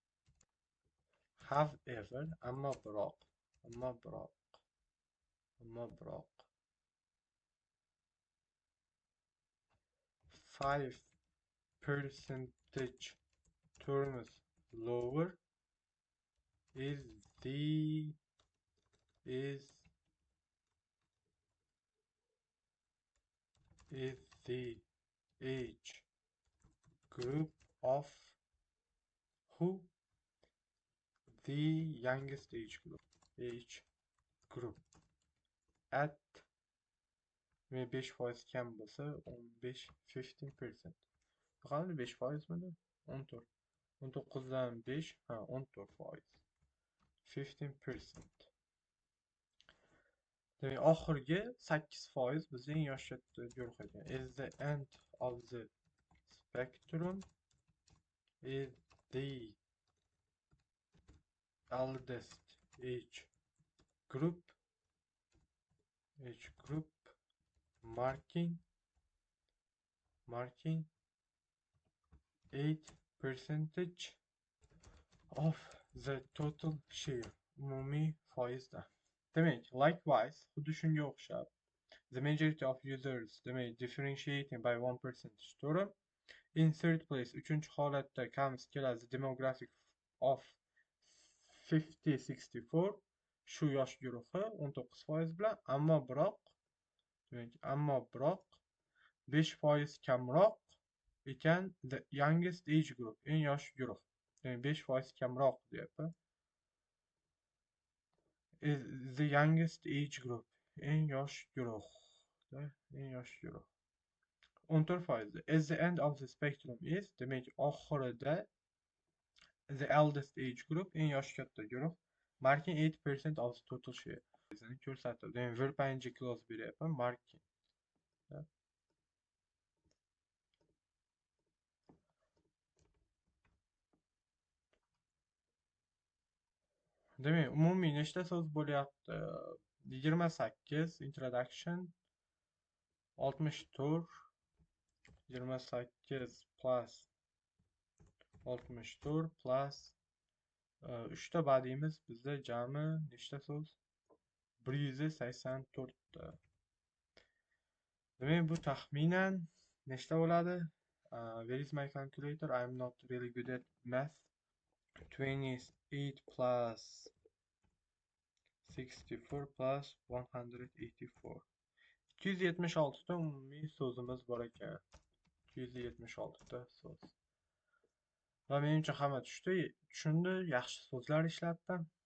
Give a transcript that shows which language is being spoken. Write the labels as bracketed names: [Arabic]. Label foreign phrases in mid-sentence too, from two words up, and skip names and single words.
[English] However, [Uzbek] ammo biroq [English] 5 percentage terms lower is the age group of who? The youngest age group at 5% [Uzbek] kam bo'lsa 15%. Qani 5% midi? 14. 19dan 5, 14%. 15%. Demak, oxirgi 8% bizning yosh guruh ekan. [English] Is the end of the spectrum is the eldest age group marking 8% of the total share. [Uzbek] Umumiy foizda. Demek, likewise, xuddi shunga o'xshab, [English] the majority of users, demek, differentiating by 1% to'g'ri. In third place, [Uzbek] uchinchi holatda comes keladi [English] demographic of 50-64, [Uzbek] shu yosh guruhi 19% bilan, ammo biroq 5% kamroq ekan [English] the youngest age group, [Uzbek] eng yosh guruh. Demak, 5% kamroq deyapti. [English] The youngest age group, [Uzbek] eng yosh guruh. Eng yosh guruh. 14%. [English] As the end of the spectrum is, [Uzbek] demak, oxirida [English] the eldest age group, [Uzbek] eng yoshi katta guruh, [English] marking 8% of the total share. [Uzbek] Ko'rsatib, demak, verpayinchi clause beryapman, marking. Demak, umumiy nechta so'z bo'lyapti? 28 introduction, 64, 28 plus 64 plus 3 ta badiyimiz bizda jami nechta so'z? 184 ta. Demak, bu taxminan nechta bo'ladi? [English] Where is my calculator? I'm not really good at math. 28 plus 64 plus 184. [Uzbek] 276 ta umumiy so'zimiz bor ekan. 276 ta so'z. Va menimcha hamma tushundi, yaxshi so'zlar ishlatdim.